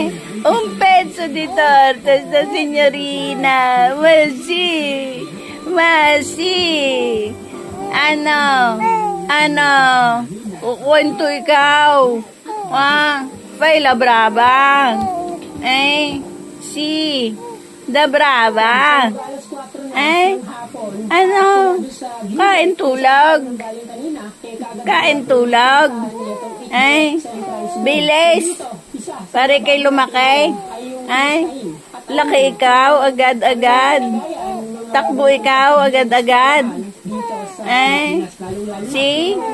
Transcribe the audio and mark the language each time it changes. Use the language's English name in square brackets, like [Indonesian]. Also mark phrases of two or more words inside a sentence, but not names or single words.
[Italian] Un pezzo di torta sta signorina. Ma sì. [Filipino] Ano? Ano? Kukwento ikaw. [Italian] Fai la brava. Si. Da brava. [Filipino] Ano? Kain tulog. Kain tulog. Bilis. Pare kay lumaki. Laki ikaw, agad-agad. Takbo ikaw, agad-agad. Si.